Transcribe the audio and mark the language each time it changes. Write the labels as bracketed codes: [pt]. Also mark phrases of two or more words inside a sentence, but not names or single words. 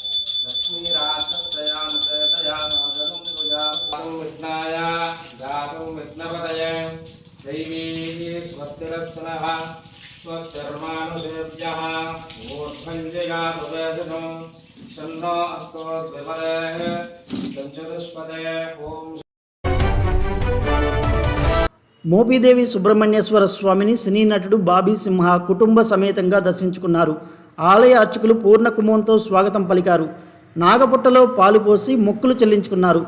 [sa] लक्ष्मीराष्ट्रत्रयानुतया पूजां विघ्नाय गातुं विघ्नपतये दैवी स्वस्तिरस्तनः स्वस्तिर्मानुषेभ्यः ऊर्ध्वञ्जिगातुवेदनं शन्नो अस्तोद्विपदयः सञ्चतुष्पदये ओम। [te] మోపిదేవి సుబ్రహ్మణ్యేశ్వర స్వామిని సినీ నటుడు బాబీ సింహ కుటుంబ సమేతంగా దర్శించుకున్నారు. ఆలయ అర్చకులు పూర్ణ కుంభంతో స్వాగతం పలికారు. నాగపుట్టలో పాలు పోసి మొక్కులు చెల్లించుకున్నారు.